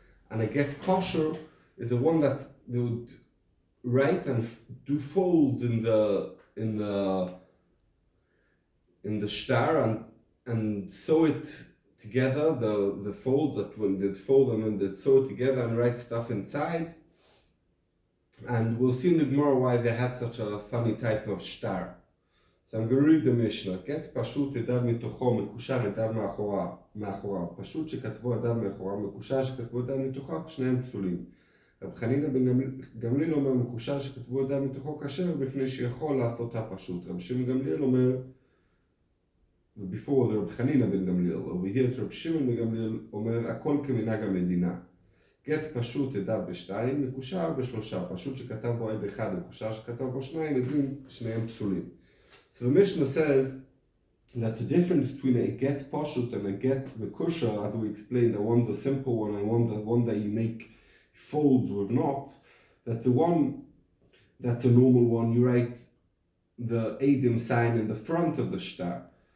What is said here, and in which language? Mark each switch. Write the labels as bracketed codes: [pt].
[en] And a get kosher is the one that they would write and do folds in the shtar and sew it together, the folds that when they'd fold them and they'd sew it together and write stuff inside. And we'll see in the Gemara why they had such a funny type of shtar. So I'm going to read the Mishnah. [he] Get pashut edav mitocho מקושר edav מאחוריו. פשוט שכתבו edav מאחוריו, מקושר שכתבו edav מתוכו, שניהם פסולים. רב חנינא בן גמליאל אומר, מקושר שכתבו edav מתוכו כשר מפני שיכול לעשותה פשוט. רב שמעון גמליאל אומר, [en] before the Reb Chanina ben Gamliel, over here it's Reb Shimon ben Gamliel, [he] אומר, הכל כמנהג המדינה. גט פשוט edav בשתיים, מקושר בשלושה. פשוט שכתב בו עד אחד, מקושר שכתב בו שניים, עדים שניהם פסולים. [en] So the Mishnah says that the difference between a get pashut and a get mekusha, as we explained, that one's a simple one and one that you make folds with knots, that the one that's a normal one, you write the Eidim sign in the front of the shtar.